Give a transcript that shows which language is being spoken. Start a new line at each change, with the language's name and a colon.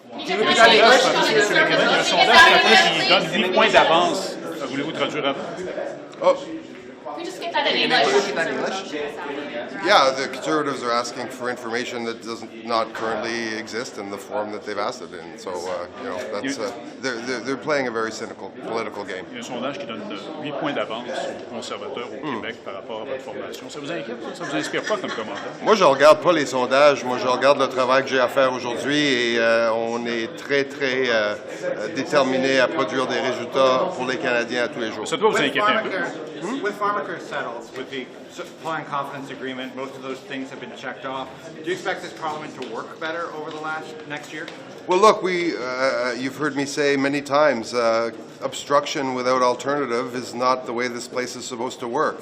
French: Monsieur McKinnon, il y a un sondage qui donne 8 points d'avance. Voulez-vous traduire avant? Oh.
English: We just get that in English. Yeah, the Conservatives are asking for information that does not currently exist in the form that they've asked it in. So, that's they're playing a very cynical political game.
French: Il y a un sondage qui donne 8 points d'avance aux conservateurs au Québec par rapport à votre formation. Ça vous inquiète? Ça vous inspire pas comme commentaire? Moi, je regarde pas les sondages. Moi, je regarde le travail que j'ai à faire aujourd'hui et on est très déterminés à produire des résultats pour les Canadiens à tous les jours. Ça doit vous inquiéter un peu.
English: With pharmacare settled, with the supply and confidence agreement, most of those things have been checked off. Do you expect this Parliament to work better over the next year? Well, look, you've heard me say many times, obstruction without alternative is not the way this place is supposed to work.